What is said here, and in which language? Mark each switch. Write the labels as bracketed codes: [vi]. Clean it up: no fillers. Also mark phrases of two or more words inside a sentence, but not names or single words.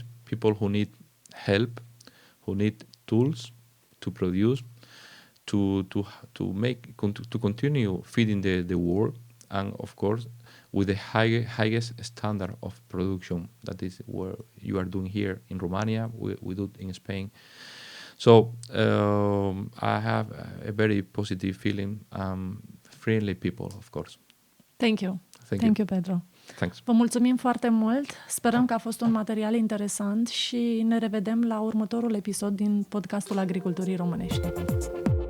[en] People who need help, who need tools to produce, to continue feeding the world, and of course with the highest standard of production. That is what you are doing here in Romania. We do it in Spain. So I have a very positive feeling. Friendly people, of course. Thank you. Thank you, Pedro. Thanks. [ro] Vă mulțumim foarte mult. Sperăm că a fost un material interesant și ne revedem la următorul episod din Podcastul Agriculturii Românești.